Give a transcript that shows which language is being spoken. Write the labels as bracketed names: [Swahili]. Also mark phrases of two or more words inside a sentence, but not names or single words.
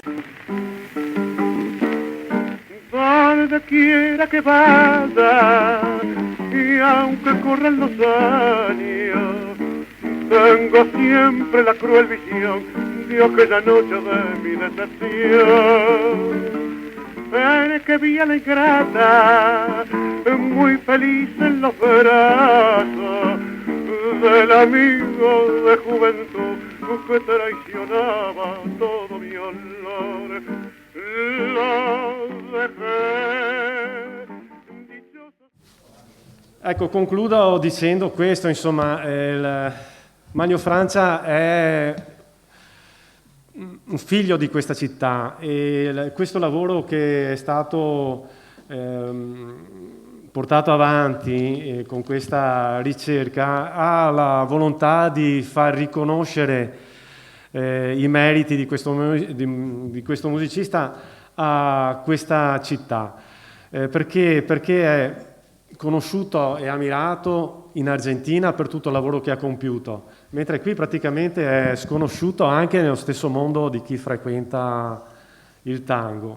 [Spanish] Donde quiera que vaya, y aunque corran los años, tengo siempre la cruel visión de aquella noche de mi decepción, en que vi a la ingrata muy feliz en los brazos del amigo de juventud que traicionaba todo mi olor lo dejé. [Italian] Ecco, concludo dicendo questo, insomma, il Manlio Francia è un figlio di questa città e questo lavoro che è stato portato avanti con questa ricerca ha la volontà di far riconoscere i meriti di questo musicista a questa città, perché è conosciuto e ammirato in Argentina per tutto il lavoro che ha compiuto, mentre qui praticamente è sconosciuto anche nello stesso mondo di chi frequenta il tango.